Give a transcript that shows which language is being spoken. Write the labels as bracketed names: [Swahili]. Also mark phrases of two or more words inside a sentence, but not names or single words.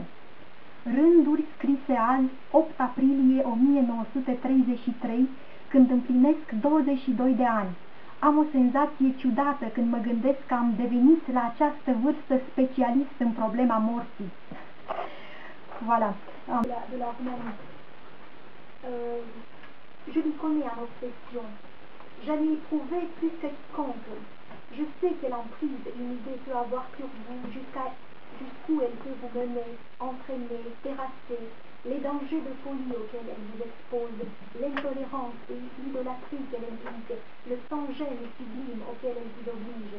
[Romanian] Rânduri scrise azi, 8 aprilie 1933, când împlinesc 22 de ani. Am o senzație ciudată când mă gândesc că am devenit la această vârstă specialist în problema morții. [French] Voilà. Euh, je m'y connais en obsession. J'en ai éprouvé plus que quiconque. Je sais quelle emprise une idée peut avoir sur vous, jusqu'où elle peut vous mener, entraîner, terrasser, les dangers de folie auxquels elle vous expose, l'intolérance et l'idolâtrie qu'elle implique, le sans-gêne sublime auquel elle vous oblige.